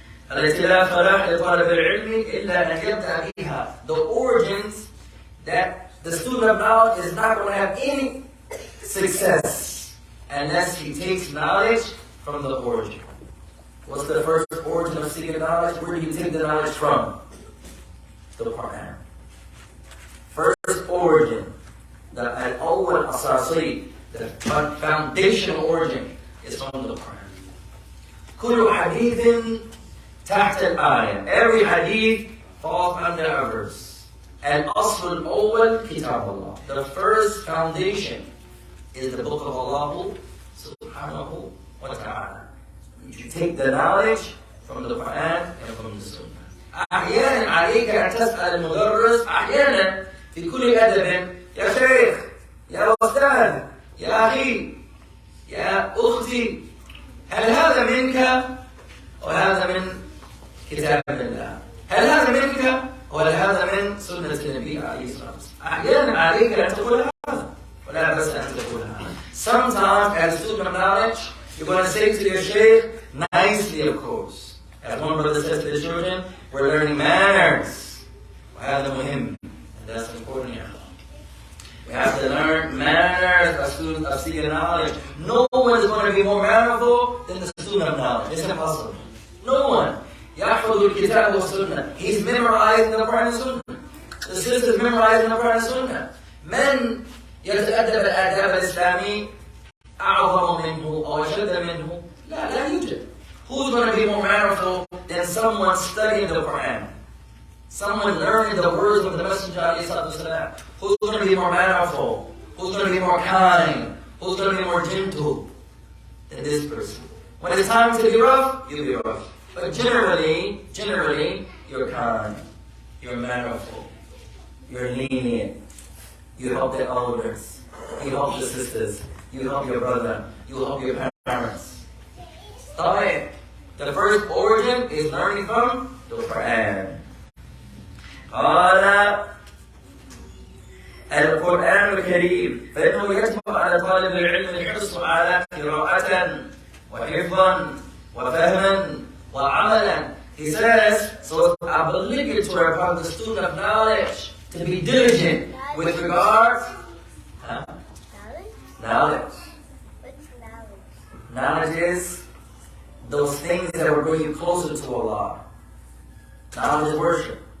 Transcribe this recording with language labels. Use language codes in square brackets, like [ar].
[ar] التي لا فلاح لطالب العلم إلا أن يبدأ بها. [en] The origins that the student of knowledge is not going to have any success unless he takes knowledge from the origin. What's the first origin of seeking knowledge? Where do you take the knowledge from? The Quran. First origin, the al-awwal asasi, the foundational origin is from the Quran. [ar] كل حديث تحت الآية. [en] Every hadith falls under a verse. [ar] الأصل الأول كتاب الله. [en] The first foundation is the book of Allah subhanahu wa ta'ala. You take the knowledge from the Quran and from the Sunnah. [ar] أحيانا عليك أن تسأل المدرس أحيانا في كل أدب يا شيخ يا أستاذ يا أخي يا أختي هل هذا منك وهذا من كتاب الله؟ هل هذا منك ولا هذا من سنة النبي عليه الصلاة والسلام؟ أحيانا عليك أن تقول هذا ولا بس أن تقول هذا. [en] Sometimes as a student of knowledge you're going to say to your shaykh nicely, of course. As one brother says to the children, we're learning manners. [ar] وهذا مهم. [en] And that's important here. We have to learn manners as students of seeking knowledge. No one is going to be more mannerful than the student of knowledge. It's impossible. No one. [ar] يحفظ الكتاب والسنة. [en] He's memorizing the Quran and Sunnah. The sister's memorizing the Quran and Sunnah. [ar] من يتأدب الآداب الإسلامي أعظم منه أو أشد منه؟ لا يوجد. [en] Who's going to be more mannerful than someone studying the Quran? Someone learning the words of the Messenger ﷺ? Who's going to be more mannerful? Who's going to be more kind? Who's going to be more gentle than this person? When it's time to be rough, you'll be rough. But generally, you're kind. You're mannerful. You're lenient. You help the elders. You help the sisters. You help your brother. You help your parents. Alright. The first origin is learning from the Quran. قال [ar] القرآن الكريم فإنه يجب على طالب العلم الحرص على قراءة وحفظا وفهما وعملا. [en] He says, so it's obligatory upon the student of knowledge to be diligent with regard Knowledge? knowledge. What's knowledge? Knowledge is those things that will bring you closer to Allah. Knowledge is worship.